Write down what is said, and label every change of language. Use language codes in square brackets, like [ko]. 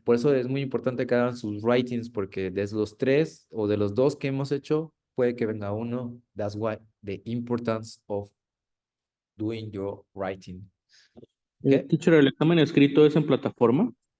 [es] Por eso es muy importante que hagan sus writings, porque de los 3 o de los 2 que hemos hecho, puede que venga uno. [en] That's why the importance of doing your writing. Okay. [es] Teacher, ¿el examen escrito es en plataforma?